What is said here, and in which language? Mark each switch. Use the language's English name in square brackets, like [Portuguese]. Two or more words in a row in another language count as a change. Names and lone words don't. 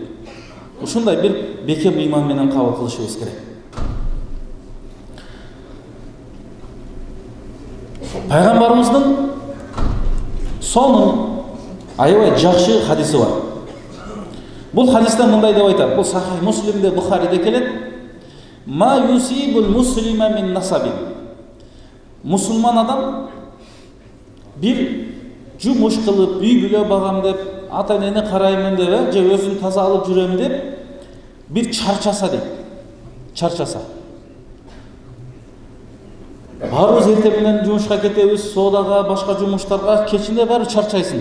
[Kyrgyz] Ушундай бир бекем ыйман менен кабыл кылышыбыз керек. Пайгамбарыбыздын сонун аябай жакшы хадиси бар. Бул хадисте мындай деп айтат. Бул Сахих Муслимде, Бухариде келет. [Arabic] ما يصيب المسلم من نصب. [Kyrgyz] Мусулман адам бир жумуш кылып, үй бүлө багам деп, ата энени караймын деп, же өзүн таза алып жүрөм деп бир чарчаса дейт. Чарчаса. Баарыбыз эртең менен жумушка кетебиз, соодага, башка жумуштарга, кечинде баары чарчайсың.